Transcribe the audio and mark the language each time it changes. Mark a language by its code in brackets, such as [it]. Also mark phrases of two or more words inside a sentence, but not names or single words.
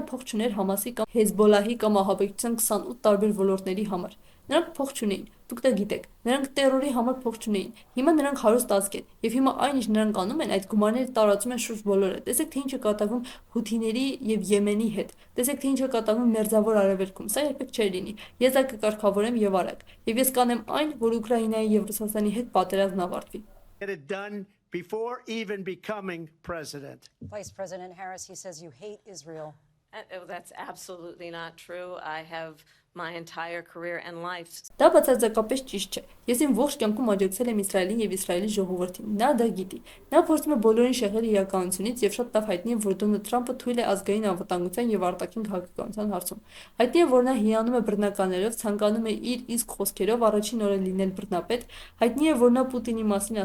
[hy] փող չուներ Համասի կամ Հեզբոլահի կամ ահաբեկչության 28 տարբեր ոլորտների համար։ Նրանք փող չունեին։ Դուք դա գիտեք։ Նրանք տերորի համար փող չունեին։ Հիմա նրանք հարուստ ազգ են, եւ հիմա այն ինչ նրանք անում են, այդ գումարները տարածում են շուրջ բոլորը։ Տեսեք, թե ինչ է կատարվում Հութիների եւ Եմենի հետ։ Տեսեք, թե ինչ է կատարվում Մերձավոր Արևելքում։ Սա երբեք չէր լինի։ Ես դա կկարգավորեմ եւ արագ։ Եվ ես կանեմ այն, որ Ուկրաինայի եւ Ռուսաստանի հետ պատերազմն ավարտվի։ [en] get it done before even becoming president. Vice President Harris, he says you hate Israel. That's absolutely not true. I have my entire career and life. [hy] Դա բացարձակապես ճիշտ չէ։ Ես իմ ողջ կյանքում աջակցել եմ Իսրայելին եւ Իսրայելի ժողովրդին։ Նա դա գիտի։ Նա փորձում է բոլորին շեղել իրականությունից եւ շատ լավ հայտնի է, որ Դոնալդ Թրամփը թույլ է ազգային անվտանգության եւ արտաքին քաղաքականության հարցում։ Հայտնի է, որ նա հիանում է բռնականներով, ցանկանում է իր իսկ խոսքերով առաջին օրը լինել բռնապետ։ Հայտնի է, որ նա Պուտինի մասին